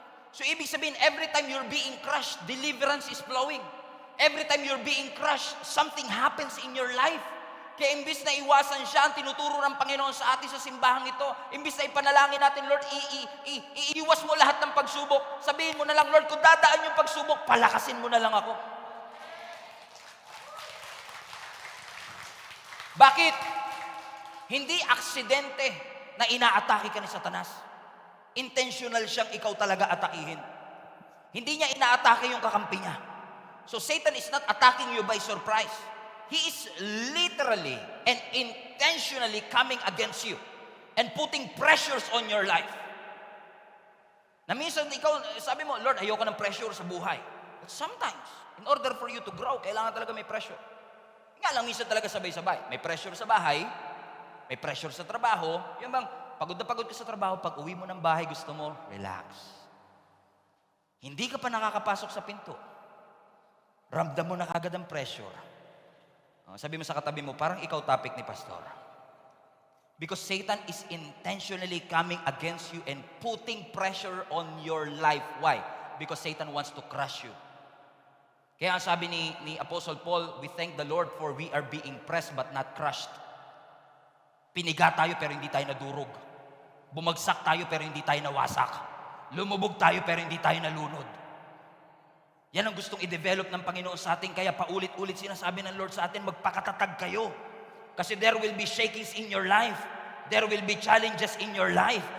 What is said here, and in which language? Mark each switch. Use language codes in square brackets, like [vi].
[en] So [tl] ibig sabihin, [en] every time you're being crushed, deliverance is flowing. Every time you're being crushed, something happens in your life. [tl] Kaya imbis na iwasan siya, ang tinuturo ng Panginoon sa atin sa simbahang ito, imbis na ipanalangin natin, Lord, iiwas mo lahat ng pagsubok. Sabihin mo na lang, Lord, kung dadaan yung pagsubok, palakasin mo na lang ako. Bakit? Hindi aksidente na inaatake ka ni Satanas. Intentional siyang ikaw talaga atakihin. Hindi niya inaatake yung kakampi niya. [en] So Satan is not attacking you by surprise. He is literally and intentionally coming against you and putting pressures on your life. [tl] Na minsan ikaw, sabi mo, Lord, ayoko ng pressure sa buhay. [en] But sometimes, in order for you to grow, [tl] kailangan talaga may pressure. Nga lang, minsan talaga sabay-sabay. May pressure sa bahay, may pressure sa trabaho. Yung bang, pagod na pagod ka sa trabaho, pag uwi mo ng bahay, gusto mo, relax. Hindi ka pa nakakapasok sa pinto. Ramdam mo na kagad ang pressure. Sabi mo sa katabi mo, parang ikaw topic ni Pastor. [en] Because Satan is intentionally coming against you and putting pressure on your life. Why? Because Satan wants to crush you. [tl] Kaya ang sabi ni Apostle Paul, [en] we thank the Lord for we are being pressed but not crushed. [tl] Piniga tayo pero hindi tayo nadurog. Bumagsak tayo pero hindi tayo nawasak. Lumubog tayo pero hindi tayo nalunod. Yan ang gustong i-develop ng Panginoon sa atin. Kaya paulit-ulit sinasabi ng Lord sa atin, magpakatatag kayo. [en] Kasi there will be shakings in your life. There will be challenges in your life.